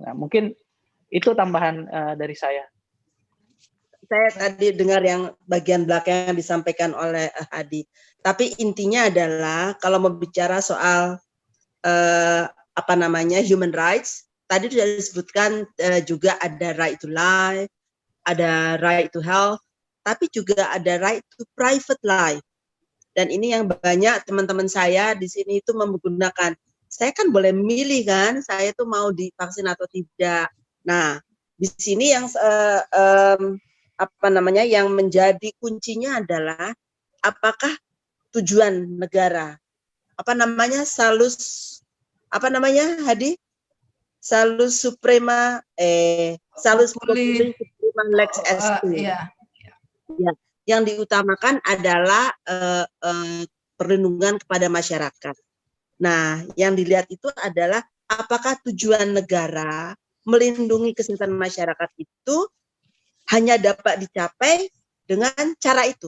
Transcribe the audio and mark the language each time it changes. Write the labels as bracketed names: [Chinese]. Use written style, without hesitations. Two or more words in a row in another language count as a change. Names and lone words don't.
[Indonesian] Nah, mungkin itu tambahan dari saya. Saya tadi dengar yang bagian belakang yang disampaikan oleh Hadi. Tapi intinya adalah kalau mau bicara soal [English] human rights, [Indonesian] tadi sudah disebutkan juga ada [English] right to life, [Indonesian] ada [English] right to health, [Indonesian] tapi juga ada [English] right to private life. [Indonesian] Dan ini yang banyak teman-teman saya di sini itu menggunakan. Saya kan boleh milih kan, saya tuh mau divaksin atau tidak. Nah, di sini yang yang menjadi kuncinya adalah apakah tujuan negara, [Latin] salus Hadi, salus suprema lex est. [Indonesian] Ya, yang diutamakan adalah perlindungan kepada masyarakat. Nah, yang dilihat itu adalah apakah tujuan negara melindungi kesehatan masyarakat itu hanya dapat dicapai dengan cara itu.